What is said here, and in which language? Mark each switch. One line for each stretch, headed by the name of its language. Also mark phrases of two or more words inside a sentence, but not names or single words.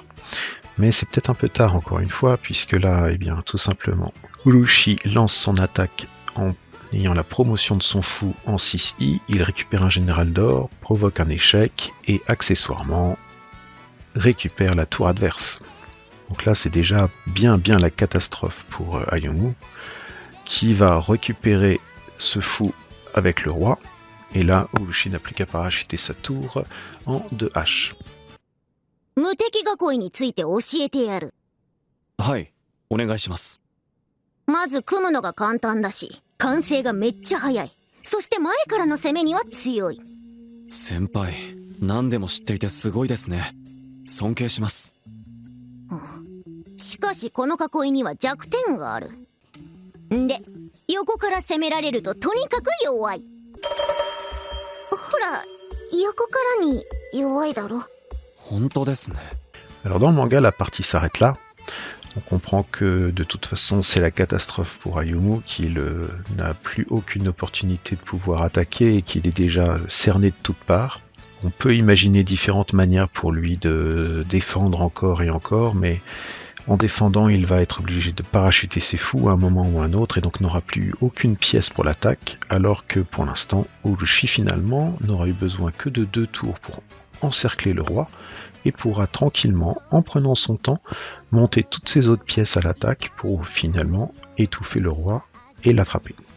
French: Mais c'est peut-être un peu tard encore une fois, puisque là, eh bien, tout simplement, Ulushi lance son attaque en ayant la promotion de son fou en 6i, il récupère un général d'or, provoque un échec et accessoirement récupère la tour adverse. Donc là, c'est déjà bien la catastrophe pour Ayumu, qui va récupérer ce fou avec le roi, et là, Ulushi n'a plus qu'à parachuter sa tour en 2H.
Japanese: 無敵囲いについて教えてやる。はい、お願いします。まず組むのが簡単だし、完成がめっちゃ早い。そして前からの攻めには強い。先輩、何でも知っていてすごいですね。尊敬します。しかしこの囲いには弱点がある。んで、横から攻められるととにかく弱い。ほら、横からに弱いだろ。
French: Alors dans le manga, la partie s'arrête là. On comprend que de toute façon c'est la catastrophe pour Ayumu, qu'il n'a plus aucune opportunité de pouvoir attaquer et qu'il est déjà cerné de toutes parts. On peut imaginer différentes manières pour lui de défendre encore et encore, mais en défendant il va être obligé de parachuter ses fous à un moment ou à un autre et donc n'aura plus aucune pièce pour l'attaque, alors que pour l'instant Ulushi finalement n'aura eu besoin que de 2 tours pour encercler le roi et pourra tranquillement, en prenant son temps, monter toutes ses autres pièces à l'attaque pour finalement étouffer le roi et l'attraper.